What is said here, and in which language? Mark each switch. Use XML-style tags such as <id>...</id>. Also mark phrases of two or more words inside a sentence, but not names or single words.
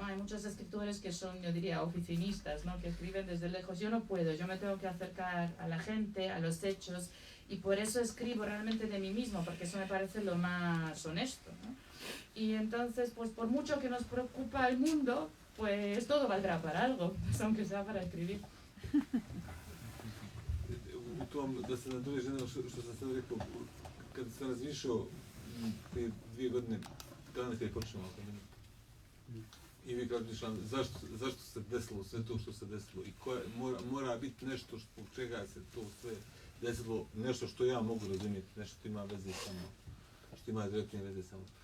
<es>Hay muchos escritores que son, yo diría, oficinistas, ¿no? Que escriben desde lejos. Yo no puedo, yo me tengo que acercar a la gente, a los hechos, y por eso escribo realmente de mí mismo, porque eso me parece lo más honesto, ¿no? Y entonces, pues por mucho que nos preocupa el mundo, pues todo valdrá para algo, pues aunque sea para escribir.</es> <bs>U tom, da se nadoveže na što sam sad rekao, kad sam razmišljao prije 2 godine, kada nekada je počinjeno akademiju, i uvijek razmišljam zašto se desilo sve to što se desilo i mora biti nešto zbog čega se to sve desilo, nešto što ja mogu razumjeti, nešto što ima veze sa mnom, što ima direktne veze sa mnom.</bs>